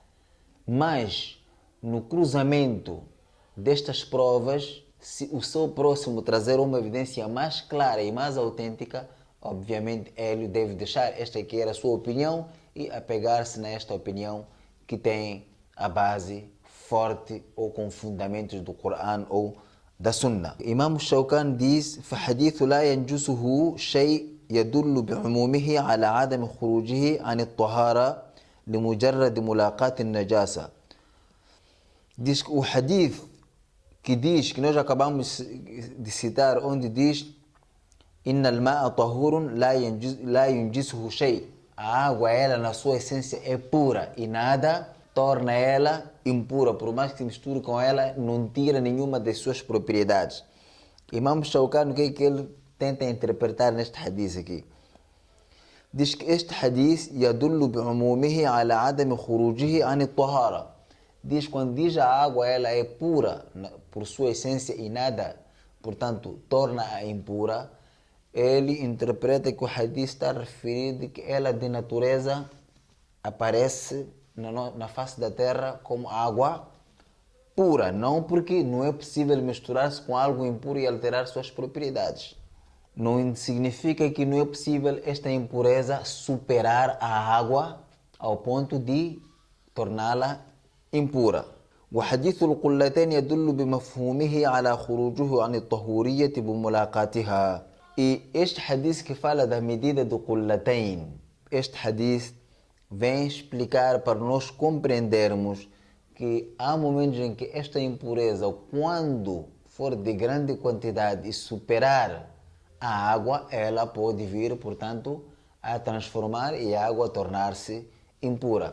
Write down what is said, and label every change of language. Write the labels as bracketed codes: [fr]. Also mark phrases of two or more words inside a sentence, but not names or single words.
[pt] Mas no cruzamento destas provas, se o seu próximo trazer uma evidência mais clara e mais autêntica, obviamente ele deve deixar esta que era a sua opinião e apegar-se nesta opinião que tem a base forte ou com fundamentos do Coran ou da Sunna. Imam Shawkan diz: [ar] فحديث لا ينجسه شيء يدل بعمومه على عدم خروجه عن الطهارة لمجرد ملاقاة النجاسة. [pt] Diz que o hadith que diz, que nós acabamos de citar, onde diz [ar] إن الماء طهور لا ينجسه شيء. [pt] A água, ela na sua essência é pura e nada torna ela impura. Por mais que se misture com ela, não tira nenhuma das suas propriedades. Imam Shawkan, o que é que ele tenta interpretar neste hadith aqui? Diz que este hadith [ar] يدل بعمومه على عدم خروجه عن الطهارة. [pt] Diz, quando diz a água, ela é pura por sua essência e nada, portanto, torna-a impura. Ele interpreta que o hadith está referido que ela de natureza aparece na face da terra como água pura, não porque não é possível misturar-se com algo impuro e alterar suas propriedades. Não significa que não é possível esta impureza superar a água ao ponto de torná-la impura. [ar] وحديث القلتين يدل بمفهومه على خروجه عن الطهورية بملاقاتها. [pt] E este hadith que fala da medida do Qullatayn, este hadith vem explicar para nós compreendermos que há momentos em que esta impureza, quando for de grande quantidade e superar a água, ela pode vir, portanto, a transformar e a água tornar-se impura.